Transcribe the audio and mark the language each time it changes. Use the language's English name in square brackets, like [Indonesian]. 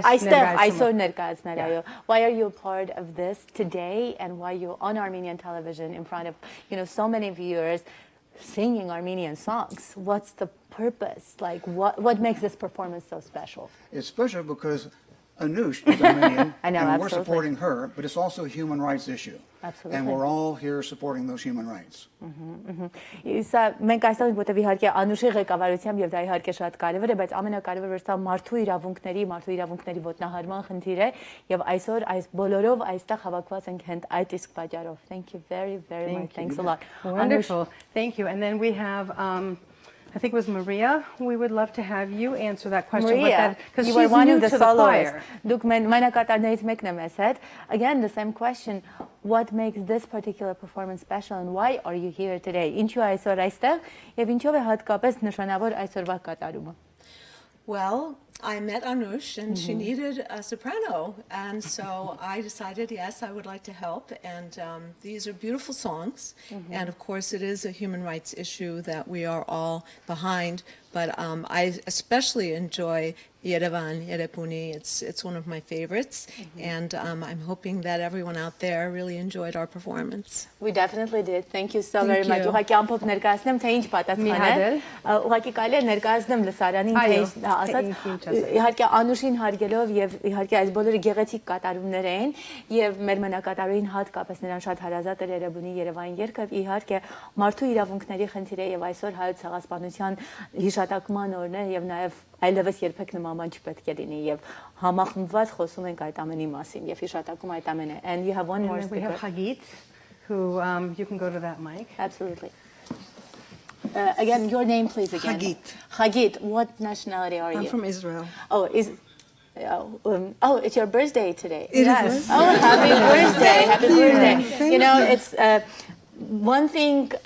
[English] Why are you a part of this today, and why you're on Armenian television in front of, you know, so many viewers singing Armenian songs? What's the purpose? Like, what makes this performance so special? It's special because Anush is Armenian, I know, and we're supporting her, but it's also a human rights issue. Absolutely. And we're all here supporting those human rights. [Armenian] Սա մենք այստեղ որտեղ իհարկե Անուշի ղեկավարությամբ եւ դա իհարկե շատ կարեւոր է, բայց ամենակարևորը սա մարդու իրավունքների ոտնահարման խնդիր է եւ այսօր այս բոլորով այստեղ հավաքված ենք հենց այդ իսկ պատճառով. [English] Thank you very much. Thanks a lot. Wonderful. Thank you. And then we have I think it was Maria. We would love to have you answer that question. Maria, because you she's were one new of the to the choir. Again, the same question. What makes this particular performance special, and why are you here today? [Armenian] Ինչու այսօր այստեղ եւ ինչով է հատկապես նշանավոր այսօրվա կատարումը։ [English] Well, I met Anush and she needed a soprano, and so I decided, yes, I would like to help, and these are beautiful songs, and of course it is a human rights issue that we are all behind, but I especially enjoy Yerevan, Yerepuni. It's one of my favorites, and I'm hoping that everyone out there really enjoyed our performance. We definitely did. Thank you so very much. [Armenian] Ուղղակի ամփոփ ներկայացնեմ, թե ինչ պատասխան է։ Ուղղակի կարելի է ներկայացնեմ լսարանին, թե ասած իհարկե Անուշին հարգելով եւ իհարկե այս բոլորը գեղեցիկ կատարումներ էին եւ մեր մնակատարային հատկապես նրան շատ հարազատ էր Երևանի Երևան երգը, իհարկե մարդու իրավունքների խնդիր է եւ այսօր հայոց ցեղասպանության հիշատակման օրն է եւ նաեւ այլևս երբեք նման չպետք է լինի եւ համախմբված խոսում ենք այդ ամենի մասին եւ հիշատակում այդ ամենը. [English] And you have one more speaker. We have Hagit, who you can go to that mic. Absolutely. Again, your name, please. Again. Hagit. Hagit, what nationality are you? I'm from Israel. Oh, it's your birthday today. It is. Oh, happy birthday! Happy birthday! You know, it's one thing.